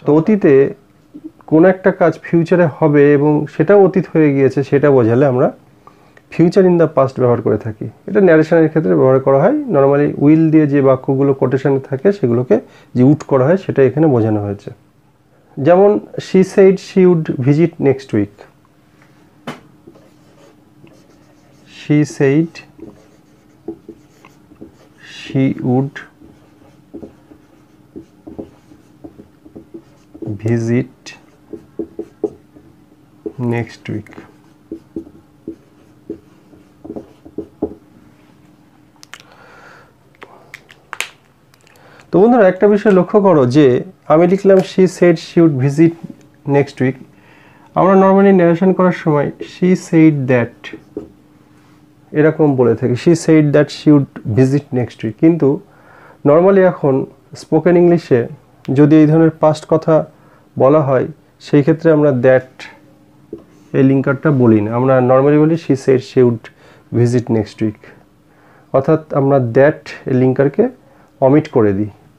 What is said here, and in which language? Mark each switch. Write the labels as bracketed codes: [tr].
[bn] তো অতীতে কোনো একটা কাজ ফিউচারে হবে এবং সেটাও অতীত হয়ে গিয়েছে সেটা বোঝালে আমরা ফিউচার ইন দ্য পাস্ট ব্যবহার করে থাকি। এটা ন্যারেশনের ক্ষেত্রে ব্যবহার করা হয়। নর্মালি উইল দিয়ে যে বাক্যগুলো কোটেশনে থাকে সেগুলোকে যে উড করা হয় সেটা এখানে বোঝানো হয়েছে। [en] যেমন she said she would visit next week. She said she would visit next week. [bn] তো বন্ধুরা একটা বিষয় লক্ষ্য করো যে আমি লিখলাম [en] she said she would visit next week। [bn] আমরা নর্মালি ন্যারেশন করার সময় [en] she said that [bn] এরকম বলে থাকি, [en] she said that she would visit next week। [bn] কিন্তু নর্মালি এখন স্পোকেন ইংলিশে যদি এই ধরনের পাস্ট কথা বলা হয় সেই ক্ষেত্রে আমরা দ্যাট এই লিঙ্কারটা বলি না, আমরা নর্মালি বলি [en] she said she would visit next week, [bn] অর্থাৎ আমরা দ্যাট এই লিঙ্কারকে অমিট করে দিই।